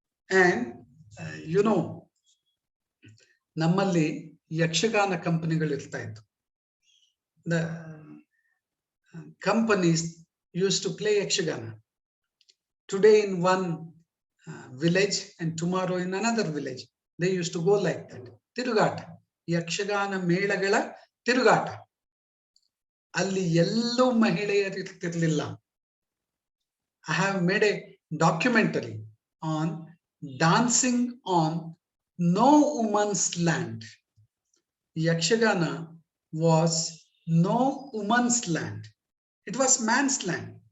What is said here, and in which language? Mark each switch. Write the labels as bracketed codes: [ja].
[en] And you know, [kn] Nammalli Yakshagana companiಗಳು ಇರ್ತಾ ಇತ್ತು. [en] The companies used to play Yakshagana. Today in one village and tomorrow in another village. They used to go like that. [kn] Tirugata. Yakshagana ಮೇಳಗಳ ತಿರುಗಾಟ. ಅಲ್ಲಿ ಎಲ್ಲೂ ಮಹಿಳೆಯರು ಇರ್ತಿರ್ಲಿಲ್ಲ. [en] I have made a documentary on dancing on no woman's land. Yakshagana was no woman's land. It was man's land.